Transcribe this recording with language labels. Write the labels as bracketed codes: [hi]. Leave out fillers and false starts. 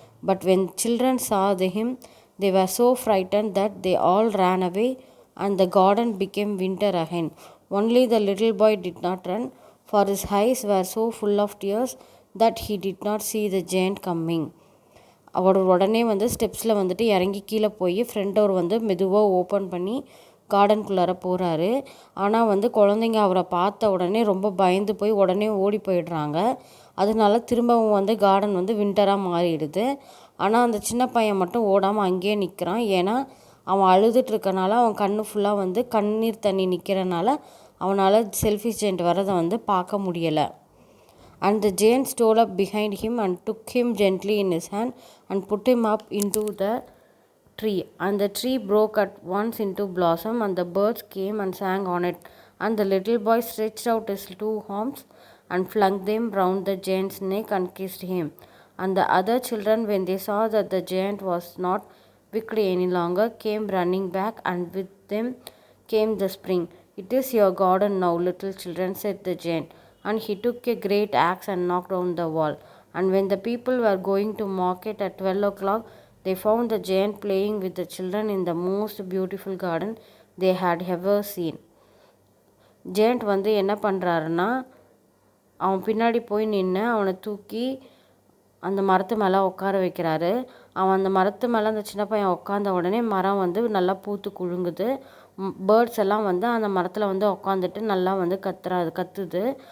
[en] But when children saw him, they were so frightened that they all ran away and the garden became winter again. Only the little boy did not run, for his eyes were so full of tears that he did not see the giant coming. [ta] அவர் உடனே வந்து ஸ்டெப்ஸில் வந்துட்டு இறங்கி கீழே போய் front door வந்து மெதுவாக open பண்ணி கார்டனுக்குள்ளார போகிறாரு. ஆனால் வந்து குழந்தைங்க அவரை பார்த்த உடனே ரொம்ப பயந்து போய் உடனே ஓடி போயிடுறாங்க. அதனால திரும்பவும் வந்து கார்டன் வந்து வின்டராக மாறிடுது. ஆனால் அந்த சின்ன பையன் மட்டும் ஓடாமல் அங்கேயே நிற்கிறான். ஏன்னா அவன் அழுதுட்டு இருக்கனால அவன் கண்ணு ஃபுல்லாக வந்து கண்ணீர் தண்ணி நிற்கிறனால அவனால் செல்ஃபிஷ் ஜெயண்ட் வரதை வந்து பார்க்க முடியலை. [en] And the giant stole up behind him and took him gently in his hand and put him up into the tree. And the tree broke at once into blossom and the birds came and sang on it. And the little boy stretched out his 2 arms and flung them round the giant's neck and kissed him. And the other children, when they saw that the giant was not wicked any longer, came running back, and with them came the spring. It is your garden now, little children, said the giant. And he took a great axe and knocked down the wall. And when the people were going to market at 12 o'clock, they found the giant playing with the children in the most beautiful garden they had ever seen. [ta] giant வந்து என்ன பண்ணுறாருன்னா, அவன் பின்னாடி போய் நின்று அவனை தூக்கி அந்த மரத்து மேலே உட்கார வைக்கிறாரு. அவன் அந்த மரத்து மேலே அந்த சின்ன பையன் உட்காந்த உடனே மரம் வந்து நல்லா பூத்து குலுங்குது. பேர்ட்ஸ் எல்லாம் வந்து அந்த மரத்தில் வந்து உட்காந்துட்டு நல்லா வந்து கத்துது.